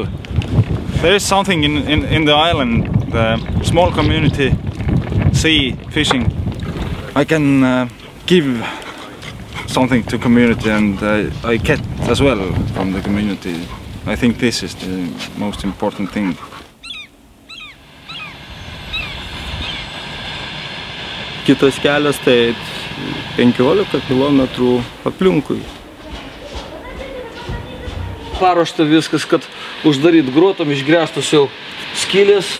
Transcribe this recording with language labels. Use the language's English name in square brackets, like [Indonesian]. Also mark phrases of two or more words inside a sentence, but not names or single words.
[English] There is something in the island, the small community, sea, fishing. I can give something to community, and I get as well from the community. I think this is the most important thing. [Lithuanian] Kitas kelias tai 15 kilometrų aplinkui. Paruošta viskas, kad uždaryt grotom, išgręstos jau skylės.